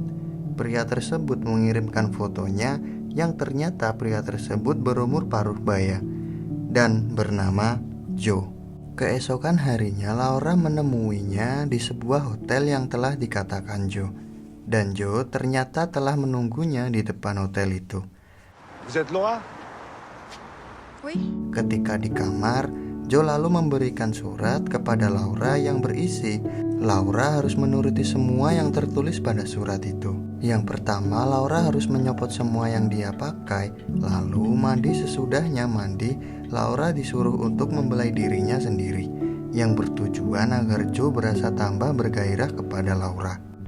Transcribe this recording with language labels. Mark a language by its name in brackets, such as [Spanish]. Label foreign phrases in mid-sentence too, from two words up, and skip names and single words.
[Indonesian] Pria tersebut mengirimkan fotonya yang ternyata pria tersebut berumur paruh baya dan bernama Joe. Keesokan harinya Laura menemuinya di sebuah hotel yang telah dikatakan Joe, dan Joe ternyata telah menunggunya di depan hotel itu. [French] Vous êtes Laura? Oui. [Indonesian] Ketika di kamar, Joe lalu memberikan surat kepada Laura yang berisi Laura harus menuruti semua yang tertulis pada surat itu. Yang pertama, Laura harus menyopot semua yang dia pakai, lalu mandi. Sesudahnya mandi, Laura disuruh untuk membelai dirinya sendiri, yang bertujuan agar Joe berasa tambah bergairah kepada Laura.